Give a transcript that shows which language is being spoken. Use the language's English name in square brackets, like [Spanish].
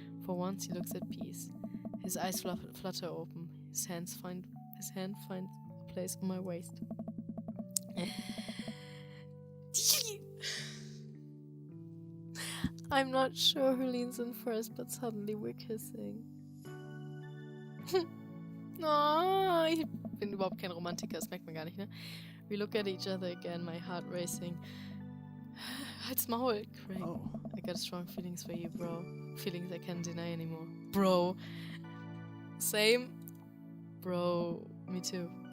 [English] For once he looks at peace. His eyes flutter open. His hand finds a place on my waist. I'm not sure who leans in first, but suddenly we're kissing. [German] Oh, ich bin überhaupt kein Romantiker, das merkt man gar nicht, ne? [English] We look at each other again, my heart racing. [German] Halt's Maul, Craig. Oh. [English] I got strong feelings for you, bro. Feelings I can't deny anymore. Bro. Same. Bro. Me too.